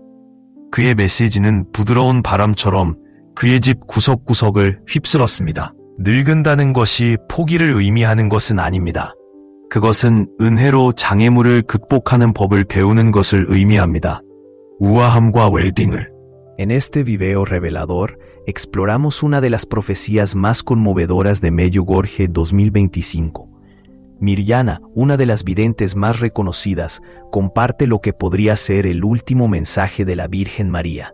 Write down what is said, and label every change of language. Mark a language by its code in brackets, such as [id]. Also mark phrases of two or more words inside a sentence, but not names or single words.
[ko] 그의 메시지는 부드러운 바람처럼 그의 집 구석구석을 휩쓸었습니다. 늙은다는 것이 포기를 의미하는 것은 아닙니다. 그것은 은혜로 장애물을 극복하는 법을 배우는 것을 의미합니다. 우아함과 웰빙을. [es] En este video revelador, exploramos una de las profecías más conmovedoras de Medjugorje 2025. Mirjana, una de las videntes más reconocidas, comparte lo que podría ser el último mensaje de la Virgen María.